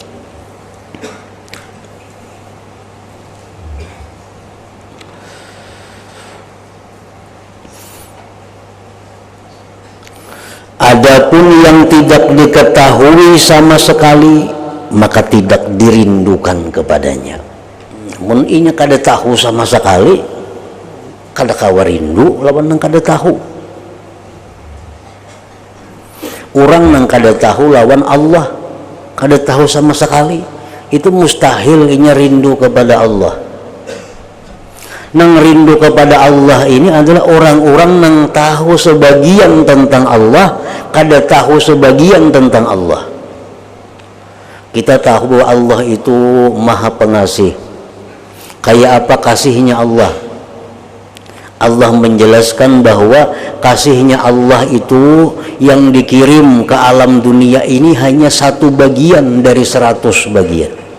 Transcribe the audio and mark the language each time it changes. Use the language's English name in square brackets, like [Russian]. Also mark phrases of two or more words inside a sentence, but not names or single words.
[Indonesian] Adapun yang tidak diketahui sama sekali, maka tidak dirindukan kepadanya. [Banjar] Mun inya kada tahu sama sekali, kada kawa rindu lawan nang kada tahu. Orang nang kada tahu lawan Allah, kada tahu sama sekali, itu mustahil inya rindu kepada Allah. Nang rindu kepada Allah ini adalah orang-orang nang tahu sebagian tentang Allah, kada tahu sebagian tentang Allah. [Indonesian] Kita tahu bahwa Allah itu maha pengasih. Kayak apa kasihnya Allah? Allah menjelaskan bahwa kasihnya Allah itu yang dikirim ke alam dunia ini hanya satu bagian dari 100 bagian.